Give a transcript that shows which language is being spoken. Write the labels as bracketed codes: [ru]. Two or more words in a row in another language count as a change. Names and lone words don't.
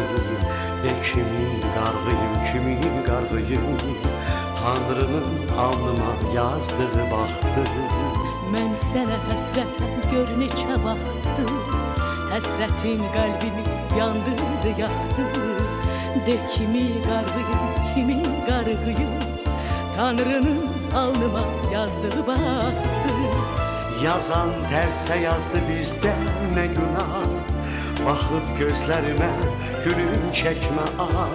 [az] De kimin qarğıyım. Tanrının alnıma yazdığı baxdı. Mən sənə həsrətəm, gör neçə vaxtdır. Həsrətin qəlbimi yandırdı, yaxdı. De kimin qarğıyım. Tanrının alnıma yazdığı baktı. [tr] Yazan terse yazdı bizde ne günah. Bakıp gözlerime gülüm çekme ah.